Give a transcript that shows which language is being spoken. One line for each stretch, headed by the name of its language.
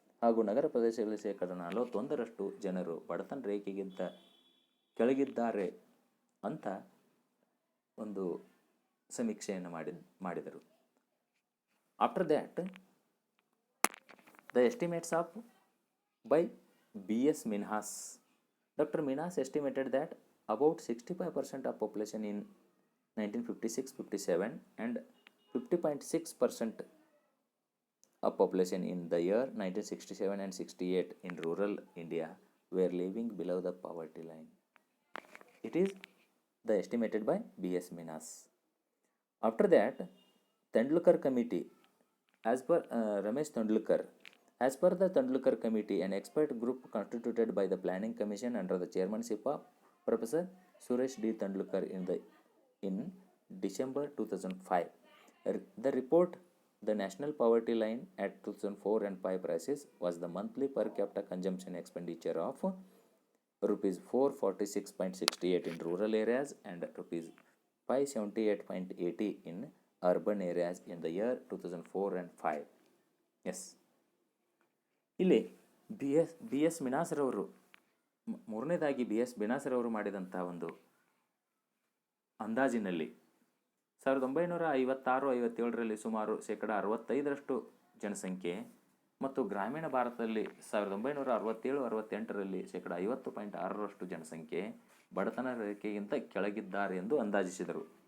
Kannada: ಹಾಗೂ ನಗರ ಪ್ರದೇಶಗಳಲ್ಲಿ ಶೇಕಡ 41ರಷ್ಟು ಜನರು ಬಡತನ ರೇಖೆಗಿಂತ ಕೆಳಗಿದ್ದಾರೆ ಅಂತ ಒಂದು ಸಮೀಕ್ಷೆಯನ್ನು ಮಾಡಿದರು.
English: After that the estimates of by B.S. Minhas. Dr. Minhas estimated that about 65% of population in 1956-57 and 50.6% of population in the year 1967 and 68 in rural India were living below the poverty line. It is the estimated by B.S. Minhas. After that, Tendulkar Committee, as per Ramesh Tendulkar, as per the Tendulkar Committee, an expert group constituted by the Planning Commission under the chairmanship of Professor Suresh D. Tendulkar in December 2005. The report, The National Poverty Line at 2004 and 5 prices, was the monthly per capita consumption expenditure of rupees 446.68 in rural areas and rupees 578.80 in urban areas in the year 2004 and 5. Yes.
Kannada: ಇಲ್ಲಿ B S ಮಿನಾಸ್ರವರು ಮೂರನೇದಾಗಿ B S ಮಿನಾಸ್ರವರು ಮಾಡಿದಂಥ ಒಂದು ಅಂದಾಜಿನಲ್ಲಿ 1956-57ರಲ್ಲಿ ಸುಮಾರು ಶೇಕಡ 65ರಷ್ಟು ಜನಸಂಖ್ಯೆ ಮತ್ತು ಗ್ರಾಮೀಣ ಭಾರತದಲ್ಲಿ 1967-68ರಲ್ಲಿ ಶೇಕಡ 50.6ರಷ್ಟು ಜನಸಂಖ್ಯೆ ಬಡತನ ರೇಖೆಗಿಂತ ಕೆಳಗಿದ್ದಾರೆ ಎಂದು ಅಂದಾಜಿಸಿದರು.